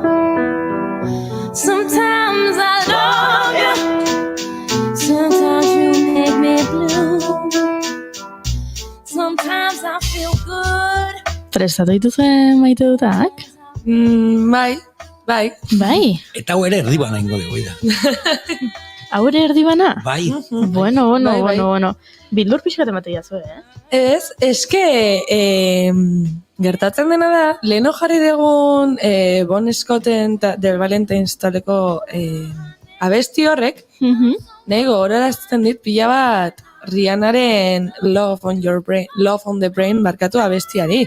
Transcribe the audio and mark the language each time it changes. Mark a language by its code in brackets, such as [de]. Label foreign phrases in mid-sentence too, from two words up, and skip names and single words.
[en] Sometimes I love you. Sometimes you make me blue. Sometimes I feel good. [eu] Prestatu dituzue maite dutak? Bai. Bai, Eta hau ere erdibana ingo dugu, da. hau ere erdibana? Bai. Bueno. Bai. Bildur pixkat ematea zuen, Ez, eske gertatzen dena da, leheno jarri dugun Bon Scotten Del Valentines taleko abesti horrek, nahi gogorarazten dit pila bat Rihannaren Love on the Brain barkatu abestiari.